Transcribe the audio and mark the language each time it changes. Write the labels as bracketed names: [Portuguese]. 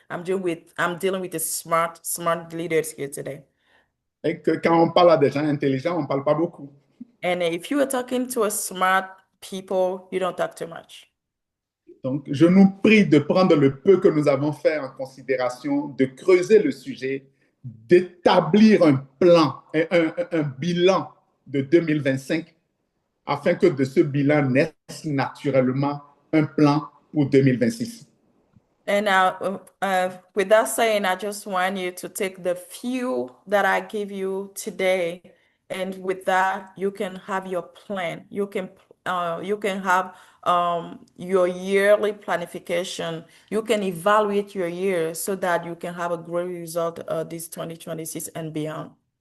[English] I'm dealing with the smart leaders here today. [French] Et que quand on parle à des gens intelligents, on ne parle pas beaucoup. [English] And if you are talking to a smart people, you don't talk too much. [French] Donc, je nous prie de prendre le peu que nous avons fait en considération, de creuser le sujet, d'établir un plan, un bilan de 2025, afin que de ce bilan naisse naturellement un plan pour 2026. [English] And with that saying, I just want you to take the few that I give you today, and with that, you can have your plan. You can have your yearly planification. You can evaluate your year so that you can have a great result this 2026 and beyond.